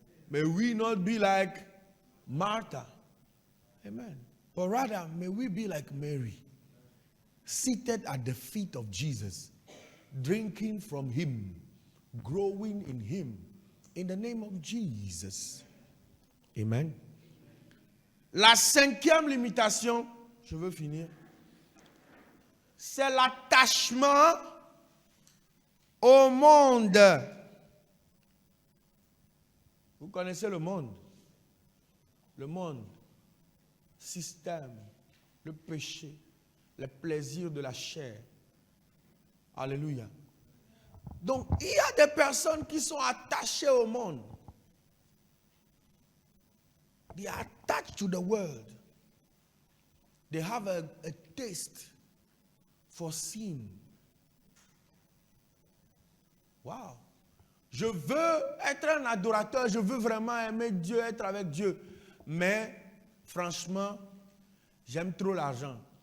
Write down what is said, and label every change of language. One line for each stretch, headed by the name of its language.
English: May we not be like Martha. Amen. But rather, may we be like Mary, seated at the feet of Jesus, drinking from him, growing in him, in the name of Jesus. Amen.
French: La cinquième limitation, je veux finir, c'est l'attachement au monde. Vous connaissez le monde? Le monde. Système, le péché, les plaisirs de la chair. Alléluia. Donc, il y a des personnes qui sont attachées au monde.
English: They are attached to the world. They have a taste for sin. Wow.
French: Je veux être un adorateur, je veux vraiment aimer Dieu, être avec Dieu. Mais franchement, j'aime trop l'argent.